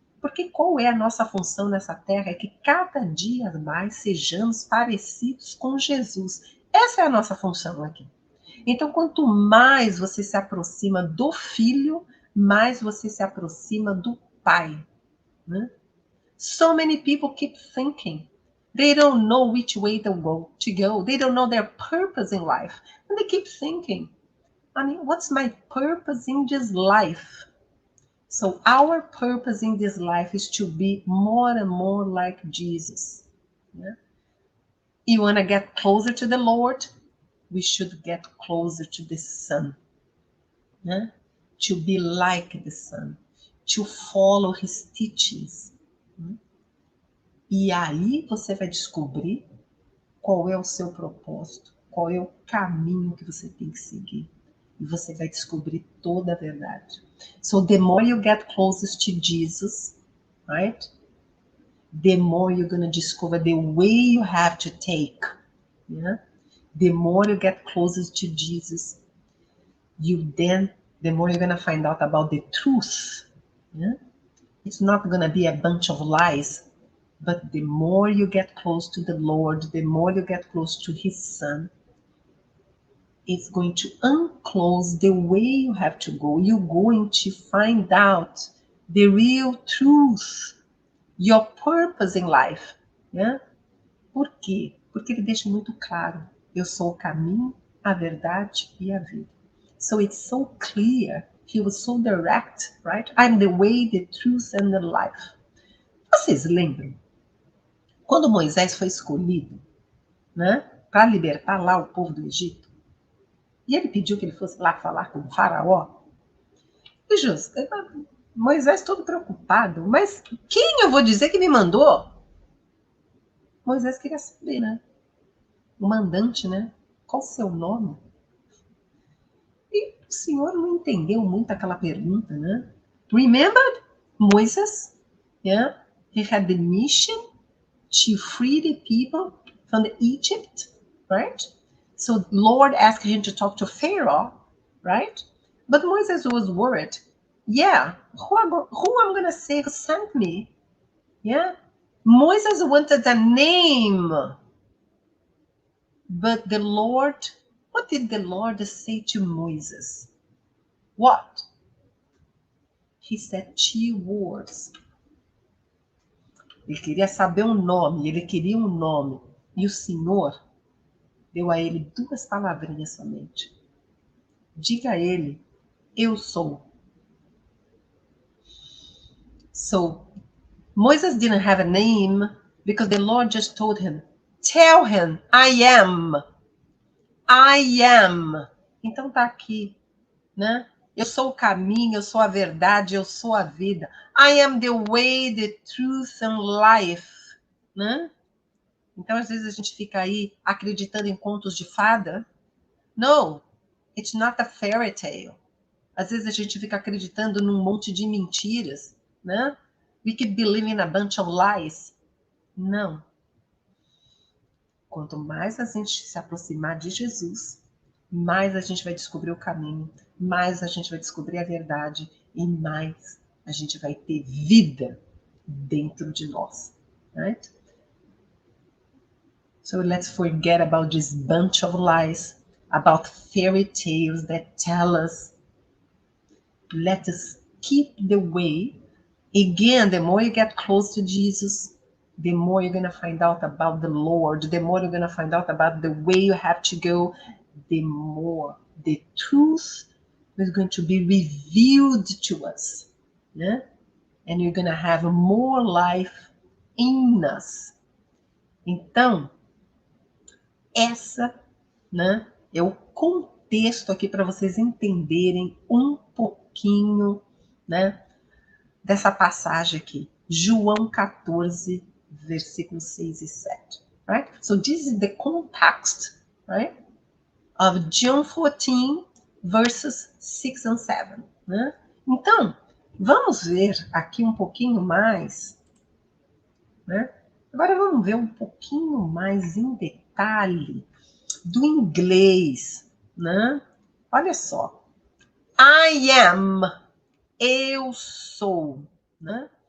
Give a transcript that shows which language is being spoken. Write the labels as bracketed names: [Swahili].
[Portuguese] Porque qual é a nossa função nessa terra? É que cada dia mais sejamos parecidos com Jesus. Essa é a nossa função aqui. Então, quanto mais você se aproxima do Filho, mais você se aproxima do Pai. Né? [English] So many people keep thinking. They don't know which way to go. They don't know their purpose in life. And they keep thinking, I mean, what's my purpose in this life? So our purpose in this life is to be more and more like Jesus. Yeah? You want to get closer to the Lord? We should get closer to the Son. Yeah? To be like the Son. To follow His teachings. E aí você vai descobrir qual é o seu propósito, qual é o caminho que você tem que seguir. E você vai descobrir toda a verdade. So the more you get closest to Jesus, right? The more you're going to discover the way you have to take. Yeah? The more you get closest to Jesus, the more you're going to find out about the truth. Yeah? It's not going to be a bunch of lies, but the more you get close to the Lord, the more you get close to His Son, it's going to unclose the way you have to go. You're going to find out the real truth, your purpose in life. [Portuguese] Yeah? Por quê? Porque ele deixa muito claro, eu sou o caminho, a verdade e a vida. [English] So it's so clear, he was so direct, right? I'm the way, the truth and the life. [Portuguese] Vocês lembram? Quando Moisés foi escolhido, né, para libertar lá o povo do Egito, e ele pediu que ele fosse lá falar com o faraó, e Moisés todo preocupado, mas quem eu vou dizer que me mandou? Moisés queria saber, né? O mandante, né? Qual o seu nome? E o senhor não entendeu muito aquela pergunta, né? [English] Remember Moses? Yeah? He had the mission to free the people from the Egypt, right? So Lord asked him to talk to Pharaoh, right? But Moses was worried. Yeah, who I'm going to say who sent me? Yeah. Moses wanted a name. But the Lord, what did the Lord say to Moses? What? He said 2 words. [Portuguese] Ele queria saber um nome, ele queria um nome. E o Senhor deu a ele 2 palavrinhas somente. Diga a ele, eu sou. [English] So, Moses didn't have a name because the Lord just told him, tell him, I am. I am. [Portuguese] Então tá aqui, né? Eu sou o caminho, eu sou a verdade, eu sou a vida. [English] I am the way, the truth and life. [Portuguese] Né? Então, às vezes, a gente fica aí acreditando em contos de fada. [English] No, it's not a fairy tale. [Portuguese] Às vezes, a gente fica acreditando num monte de mentiras. Né? [English] We keep believing a bunch of lies. [Portuguese] Não. Quanto mais a gente se aproximar de Jesus, mais a gente vai descobrir o caminho, mais a gente vai descobrir a verdade e mais a gente vai ter vida dentro de nós. [English] Right? So let's forget about this bunch of lies, about fairy tales that tell us. Let us keep the way. Again, the more you get close to Jesus, the more you're going to find out about the Lord, the more you're going to find out about the way you have to go, the more the truth is going to be revealed to us. Né? And you're going to have more life in us. [Portuguese] Então, essa, né, é o contexto aqui para vocês entenderem um pouquinho, né, dessa passagem aqui. João 14, versículos 6 e 7. Right? [English] So this is the context, right, of John 14, verses 6 and 7. [Portuguese] Né? Então, vamos ver aqui um pouquinho mais. Né? Agora vamos ver um pouquinho mais em detalhe do inglês. Né? Olha só. [English] I am. [Portuguese] Eu sou. Né?